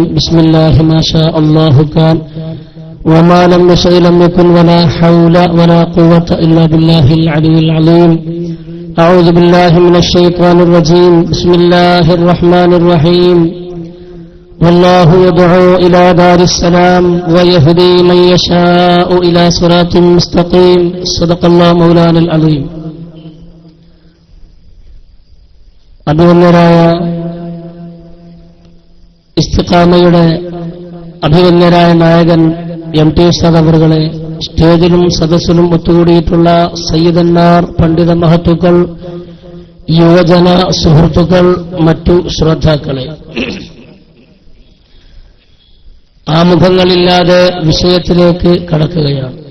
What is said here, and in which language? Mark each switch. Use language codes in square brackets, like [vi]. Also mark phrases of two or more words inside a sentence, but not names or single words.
[ar] بسم الله ما شاء الله كان وما لم يشأ لم يكن ولا حول ولا قوة إلا بالله العلي العظيم. أعوذ بالله من الشيطان الرجيم. بسم الله الرحمن الرحيم. والله يدعو إلى دار السلام ويهدي من يشاء إلى صراط مستقيم. صدق الله مولانا العظيم. [ml] അഭിവന്യരായ ഇസ്തിഖാമയുടെ അഭിവന്യരായ നായകൻ MT ഉസ്താദ് അവറുകളെ, സ്റ്റേജിലും സദസ്സിലും ഒത്തുകൂടിയിട്ടുള്ള സയ്യിദന്മാർ, പണ്ഡിത മഹത്തുക്കൾ, യുവജന സുഹൃത്തുക്കൾ, മറ്റു ശ്രോതാക്കളെ, ആമുഖങ്ങളില്ലാതെ വിഷയത്തിലേക്ക് കടക്കുകയാണ്.